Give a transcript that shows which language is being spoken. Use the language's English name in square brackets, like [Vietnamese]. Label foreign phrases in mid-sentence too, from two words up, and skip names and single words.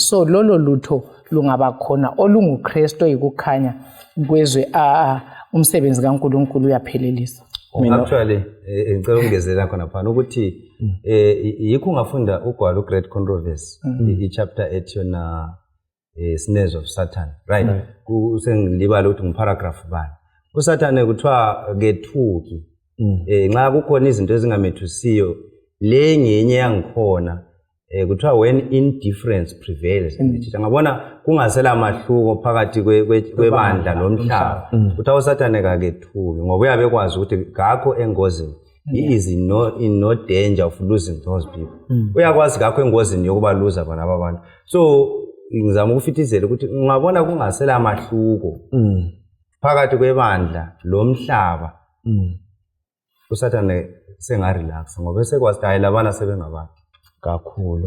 [North Ndebele] So lolo lutho lungaba khona olunguKristu oyikukhanya kwezwe umsebenzi kaNkulunkulu uyaphelelisa. Actually ngicela ukungezela khona phana ukuthi yikho ungafunda ugwalo Great Controversy ichapter ethi yona snares of Satan, right? Kusengilibala ukuthi ngiparagraph bani. uSathane kuthiwa kethuki nxa kukhona izinto ezingamethusiyo le ngenye yangikhona kuthiwa [English] when indifference prevails [North Ndebele] ngabona kungasela mahluko phakathi kwebandla lomhlaba kuthiwa uSathane kakethuki ngoba uyabe kwazi ukuthi ngakho engozini [English] he is in no danger of losing those people. [North Ndebele] Uyakwazi ngakho engozini yokuba loser bona abantu. So ngizama ukufithizela ukuthi ungabona kungasela amahluko phakathi kwebandla lomhlaba uSathane sengarelax ngoba sekwazi hayi labana sebengabantu kakhulu.